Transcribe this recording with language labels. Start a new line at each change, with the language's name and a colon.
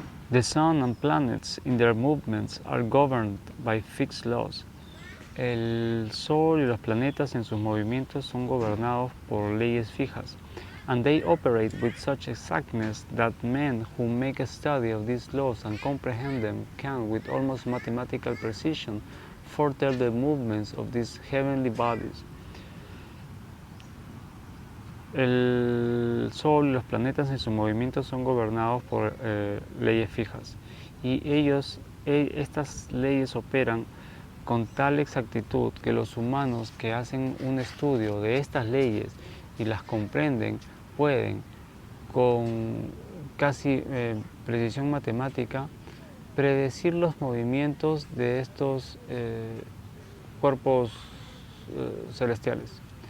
English: The sun and planets in their movements are governed by fixed laws.
Spanish: El sol y los planetas en sus movimientos son gobernados por leyes fijas.
English: And they operate with such exactness that men who make a study of these laws and comprehend them can, with almost mathematical precision, foretell the movements of these heavenly bodies.
Spanish: El Sol y los planetas en sus movimientos son gobernados por leyes fijas y estas leyes operan con tal exactitud que los humanos que hacen un estudio de estas leyes y las comprenden pueden con casi precisión matemática predecir los movimientos de estos cuerpos celestiales.